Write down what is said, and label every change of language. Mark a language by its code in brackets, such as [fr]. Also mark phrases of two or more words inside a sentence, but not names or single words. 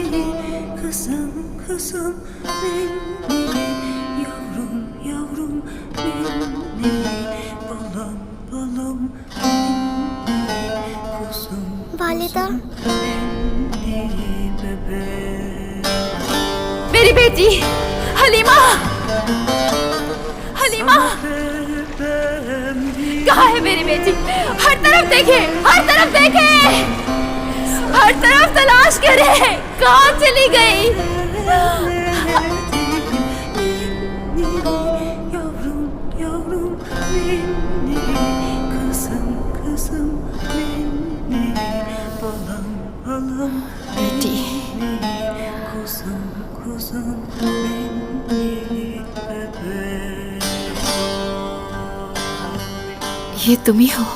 [tr] kızım kızım nenni, yavrum yavrum nenni, balam balam nenni, kuzum [hi] वालिदा, [tr] nenni bebek। [hi] मेरी बेटी हलीमा, हलीमा कहाँ है मेरी बेटी? हर तरफ देखे, हर तरफ देखे, हर तरफ तलाश करे, कहाँ चली गई? [tr] Yavrum yavrum nenni, kızım kızım nenni, balam balam [hi] बेटी, [tr] kuzum kuzum nenni bebek। [hi] ये तुम ही हो?